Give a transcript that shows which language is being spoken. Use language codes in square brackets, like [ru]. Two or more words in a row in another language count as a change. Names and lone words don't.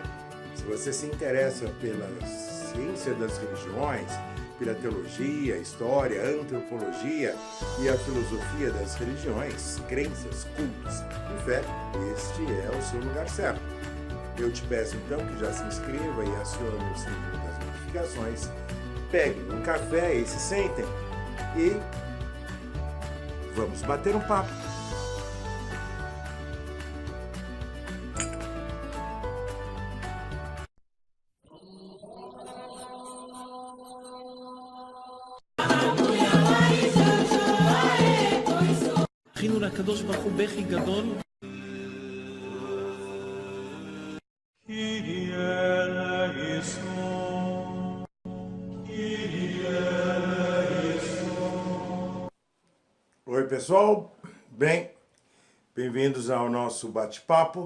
[pt] Se você se interessa pela ciência das religiões, pela teologia, história, antropologia e a filosofia das religiões, crenças, cultos e fé, este é o seu lugar certo. Eu te peço então que já se inscreva e acione o sininho das notificações, pegue um café e se sentem e vamos bater um papo. [he] זכינו לקדוש ברוך הוא בכי גדול. [pt] Oi pessoal, bem-vindos ao nosso bate-papo.